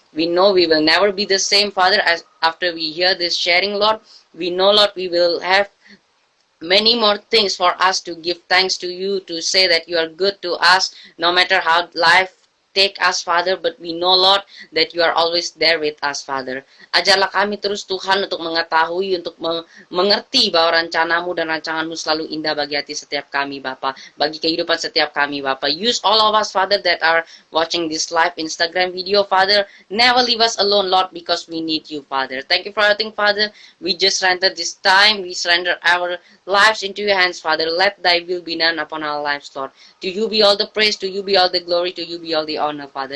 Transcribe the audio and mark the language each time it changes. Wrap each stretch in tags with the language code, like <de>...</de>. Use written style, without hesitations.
<en>We know we will never be the same, Father, as after we hear this sharing, Lord. We know, Lord, we will have many more things for us to give thanks to you, to say that you are good to us, no matter how life take us, Father, but we know, Lord, that you are always there with us, Father.</en> <id>Ajarlah kami terus, Tuhan, untuk mengetahui, untuk mengerti bahwa rencanamu dan rancanganmu selalu indah bagi hati setiap kami, Bapa, bagi kehidupan setiap kami, Bapa.</id> <en>Use all of us, Father, that are watching this live Instagram video, Father. Never leave us alone, Lord, because we need you, Father. Thank you for everything, Father. We just surrender this time. We surrender our lives into your hands, Father. Let thy will be done upon our lives, Lord. To you be all the praise, to you be all the glory, to you be all the honor, Father.</en>